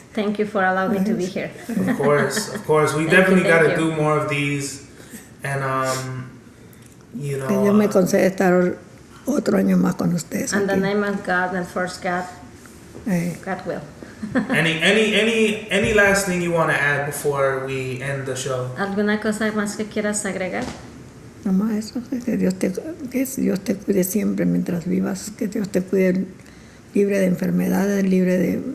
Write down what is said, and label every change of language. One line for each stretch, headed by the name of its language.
English: Thank you for allowing me to be here. Of course. We definitely got to do more of these. And,
Spanish: Que Dios me concede estar otro año más con ustedes.
English: And the
Spanish: aquí.
English: name of God and first God, God will. any last thing you want to add before we end the show?
Spanish: ¿Alguna cosa más que quieras agregar? Nomás eso, que Dios te cuide siempre mientras vivas, que Dios te cuide libre de enfermedades, libre de...